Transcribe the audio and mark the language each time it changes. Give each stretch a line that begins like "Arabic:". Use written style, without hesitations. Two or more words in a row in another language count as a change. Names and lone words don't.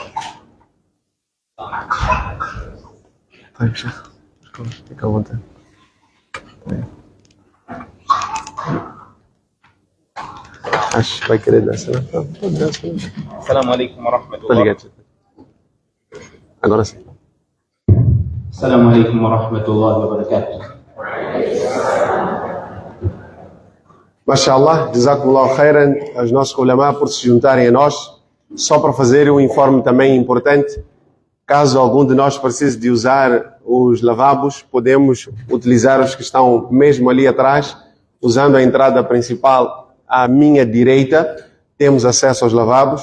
Arabic: طيب شيخ كونت ايش باكر الاسئله. السلام عليكم ورحمه الله. السلام عليكم ورحمه الله وبركاته. ما شاء الله، جزاكم الله خيرا,
Portuguese: aos nossos ulama por se juntarem a nós. Só para fazer um informe também importante, caso algum de nós precise de usar os lavabos, podemos utilizar os que estão mesmo ali atrás, usando a entrada principal à minha direita, temos acesso aos lavabos.